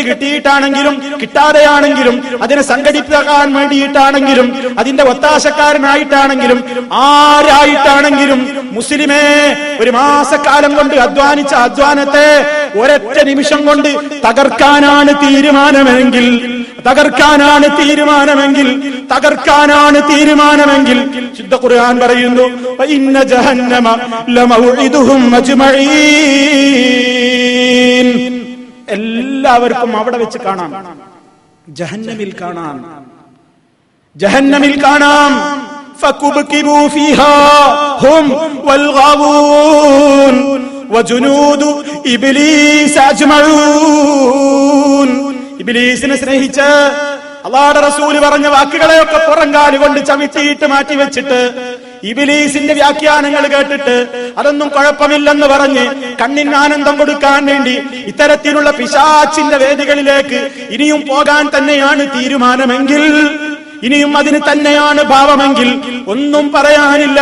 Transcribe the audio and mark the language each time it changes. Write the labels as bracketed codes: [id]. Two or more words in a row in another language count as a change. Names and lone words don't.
[ml] കിട്ടിയിട്ടാണെങ്കിലും കിട്ടാതെയാണെങ്കിലും അതിനെ സംഘടിപ്പിക്കാൻ വേണ്ടിയിട്ടാണെങ്കിലും അതിന്റെ ഒത്താശക്കാരനായിട്ടാണെങ്കിലും ആരായിട്ടാണെങ്കിലും മുസ്ലിമേ, ഒരു മാസക്കാലം കൊണ്ട് അധ്വാനിച്ച അധ്വാനത്തെ ഒരൊറ്റ നിമിഷം കൊണ്ട് തകർക്കാനാണ് തീരുമാനമെങ്കിൽ, ശുദ്ധ ഖുർആൻ പറയുന്നു, [ar] إن جهنم لموعدهم أجمعين. [ml] എല്ലാവർക്കും അവിടെ വെച്ച് കാണാം, ജഹന്നമിൽ കാണാം. [ar] فكبكبوا فيها هم والغاوون وجنود إبليس أجمعون. [ml] ഇബ്ലീസിനെ സ്നേഹിച്ച് അല്ലാഹുവിന്റെ റസൂൽ പറഞ്ഞ വാക്കുകളെയൊക്കെ പുറങ്കാലുകൊണ്ട് ചവിട്ടിയിട്ട് മാറ്റിവെച്ചിട്ട് ഇബ്ലീസിന്റെ വ്യാഖ്യാനങ്ങൾ കേട്ടിട്ട് അതൊന്നും കുഴപ്പമില്ലെന്ന് പറഞ്ഞ് കണ്ണിന് ആനന്ദം കൊടുക്കാൻ വേണ്ടി ഇത്തരത്തിലുള്ള പിശാചിന്റെ വേദികളിലേക്ക് ഇനിയും പോകാൻ തന്നെയാണ് തീരുമാനമെങ്കിൽ, ഇനിയും അതിന് തന്നെയാണ് ഭാവമെങ്കിൽ ഒന്നും പറയാനില്ല.